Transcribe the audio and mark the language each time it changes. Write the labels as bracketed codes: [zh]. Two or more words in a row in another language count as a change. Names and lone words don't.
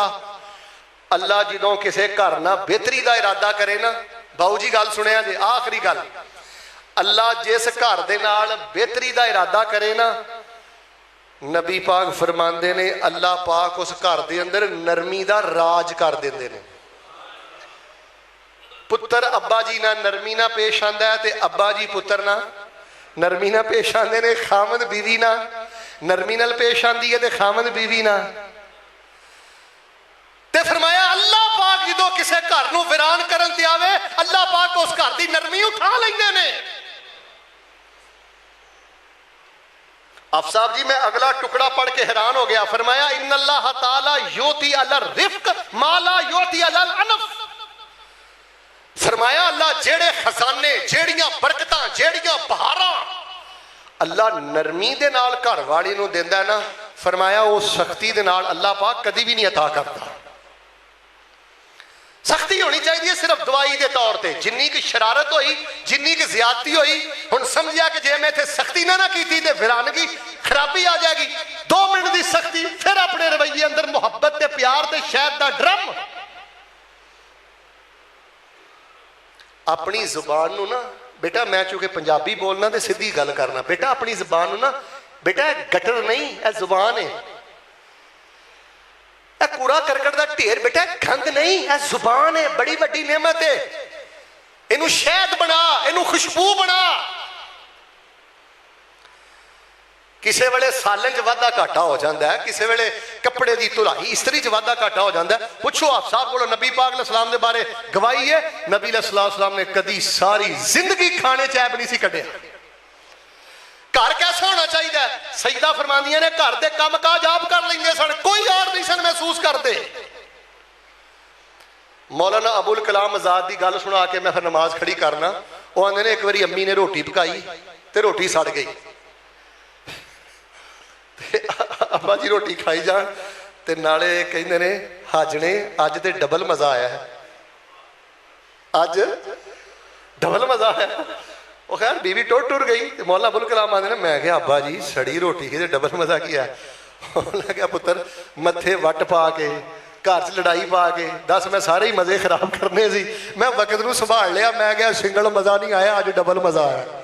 [pa] اللہ جدوں کسے گھر نہ بہتری دا ارادہ کرے نا, باؤ جی گل سنیا جی, آخری گل, اللہ جس گھر دے نال بہتری دا ارادہ کرے نا, نبی پاک فرماندے نے اللہ پاک اس گھر دے اندر نرمی دا راج کر دیندے نے. پتر ابا جی نہ نرمی نہ پیش آندا ہے تے ابا جی پتر نہ نرمی نہ پیش آندے نے, خامد بیوی نہ نرمی نال پیش آندی ہے تے خامد بیوی نہ. تے فرمایا اللہ پاک جدوں کسے گھر نو ویران کرن تے آوے اللہ پاک اس گھر دی نرمی اٹھا لیندے نے. اب صاحب جی میں اگلا ٹکڑا پڑھ کے حیران ہو گیا. [ar] فرمایا ان اللہ تعالی یوتی علی الرفق ما لا یوتی علی العنف. [pa] فرمایا اللہ جیڑے خزانے, جیڑیاں برکتاں, جیڑیاں بہاراں اللہ نرمی دے نال گھر والی نو دیندا ہے نا, فرمایا وہ سختی دے نال اللہ پاک [ur] کدی بھی نہیں عطا کرتا. [pa] سختی ہونی چاہیے صرف دوائی دے طور تے, جنی کی شرارت ہوئی, جنی کی زیادتی ہوئی, ہن سمجھیا کہ جے میں تے سختی نہ کیتی تے ویرانگی خرابی [ur] آ جائے گی. [pa] 2 منٹ دی سختی, پھر اپنے رویے اندر محبت تے پیار تے شہد دا ڈرم. اپنی زبان نو نا بیٹا, میں چونکہ پنجابی بولنا تے سیدھی گل کرنا, بیٹا اپنی زبان نو نا بیٹا گٹر نہیں, اے زبان ہے, اے کوڑا کرکٹ دا ڈھیر بیٹا گند نہیں, اے زبان ہے, بڑی بڑی نعمت ہے. اینو شہد بنا, اینو خوشبو بنا. کسے ویلے سالن چ وادا گھاٹا ہو جاندا ہے, کسے ویلے کپڑے دی دھلائی استری چ وادا گھاٹا ہو جاندا ہے. [ur] پوچھو آپ صاحب کو [pa] نبی پاک علیہ السلام دے بارے گواہی ہے, نبی علیہ السلام نے کدی ساری زندگی کھانے چیب نہیں سی کڈیا. [ur] گھر کیسا ہونا چاہیے؟ [pa] سیدہ فرماندیاں نے گھر دے کام کاج آپ کر لیندے سن, کوئی اور نہیں سن محسوس کرتے. مولانا ابو الکلام آزاد دی گل سنا کے میں پھر نماز کھڑی کرنا. وہ آندے نے ایک باری امی نے روٹی پکائی تے روٹی سڑ گئی, ابا جی روٹی کھائی جان تے نالے کہندے نے حج نے اج تے ڈبل مزہ آیا ہے, اج ڈبل مزہ آیا. وہ خیر بیوی ٹر گئی. مولا ابو الکلام آندے نے, میں کہا ابا جی سڑی روٹی کی ڈبل مزہ کیا ہے؟ انہوں کہا پتر متھے وٹ پا کے گھر چ لڑائی پا کے دس میں سارے ہی مزے خراب کرنے سی, میں وقت نو سنبھال لیا, میں کہا سنگل مزہ نہیں آیا, اج ڈبل مزہ آیا.